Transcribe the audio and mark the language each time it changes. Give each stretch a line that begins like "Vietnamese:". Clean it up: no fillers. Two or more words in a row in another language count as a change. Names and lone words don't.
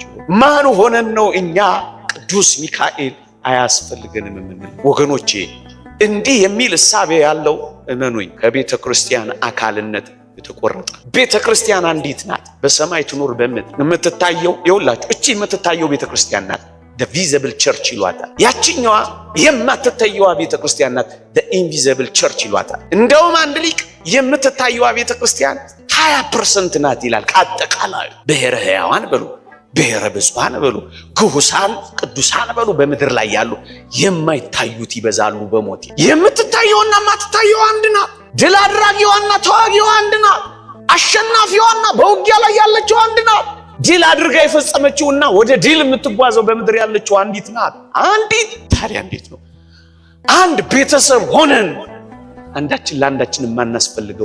Amharic: ማን ሆነን ነው እኛ ቅዱስ ሚካኤል አያስፈልገንም የምንል? ወገኖቼ እንዲህ የሚል እሳቤ ያለው እመኑኝ ከቤተ ክርስቲያን አካልነት የተቆረጠ። ቤተ ክርስቲያን አንዲት ናት፣ በሰማይ ትኖር በምድር የምትታየው ይውላችሁ። እቺ የምትታየው ቤተ ክርስቲያን ናት፣
English: the visible church
Amharic: ይሏታል። ያቺኛዋ የማትታየዋ ቤተ ክርስቲያን ናት፣
English: the invisible church
Amharic: ይሏታል። እንደውም አንድ ሊቅ የምትታየዋ ቤተ ክርስቲያን 20% ናት ይላል። ከአጠቃላዩ ብሔረ ሕያዋን በሉ፣ ብሔረ ብፁዓን በሉ፣ ግሁሳን ቅዱሳን በሉ፣ በምድር ላይ ያሉ የማይታዩት ይበዛሉ በሞት። የምትታየውና የማትታየው አንድ ናት። ድል አድራጊዋና ተዋጊዋ አንድ ናት። አሸናፊዋና በውጊያ ላይ ያለችው አንድ ናት። ድል አድርጋ የፈጸመችውና ወደ ድል የምትጓዘው በምድር ያለችው አንዲት ናት። አንዲት። ታዲያ እንዴት ነው አንድ ቤተሰብ ሆነን አንዳችን ለአንዳችን የማናስፈልገው?